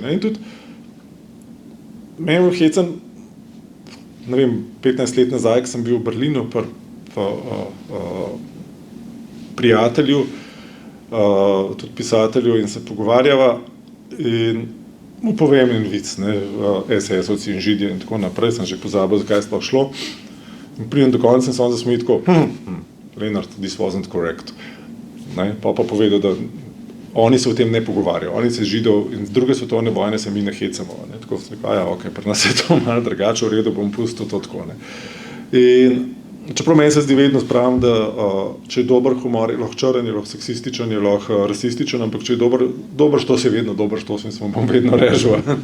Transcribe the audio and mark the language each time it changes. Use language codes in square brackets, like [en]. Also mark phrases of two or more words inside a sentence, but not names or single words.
[sl] In tudi meni hecam, ne vem, 15 let nazaj, ko sem bil v Berlinu pri prijatelju, tudi pisatelju, in se pogovarjava in mu povem en vic, SS-ovci in Židje in tako naprej, sem že pozabil, zakaj je sploh šlo. In pridem do konca in sem zasmejal tako, [en] Leonard, this wasn't correct. [sl] Pa povedal, da oni se o tem ne pogovarjajo, oni se Židov in z druge svetovne vojne se mi ne hecamo. Tako sem rekel, ok, pri nas je to malo drugače, v redu, bom pustil to tako. In čeprav meni se zdi vedno spravim, da če je dober humor, je lahko črn, je lahko seksističen, je lahko rasističen, ampak če je dober štos, je vedno dober štos in se bom vedno režil.